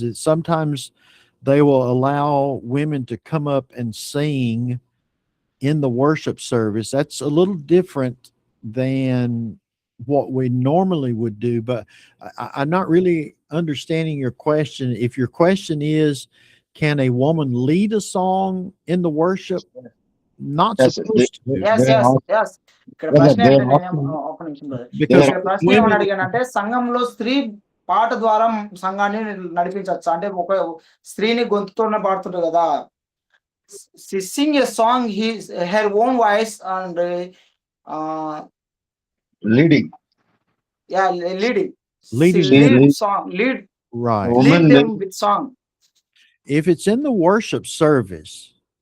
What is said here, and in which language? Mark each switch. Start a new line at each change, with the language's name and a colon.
English: That sometimes they will allow women to come up and sing in the worship service. That's a little different than what we normally would do. But I'm not really understanding your question. If your question is, can a woman lead a song in the worship? Not supposed to. Yes.
Telugu: ఇక్కడ ప్రశ్న ఒక నిమిషం brother. ఇక్కడ ప్రశ్న ఏమని అడిగానంటే సంఘంలో స్త్రీ పాట ద్వారా సంఘాన్ని నడిపించవచ్చు. అంటే ఒక స్త్రీని గొంతుతోనే పాడుతుంటారు కదా.
English: She sing a song her own voice and leading. Yeah, leading. Song, lead. Right. Lead them with song. If it's in the worship service.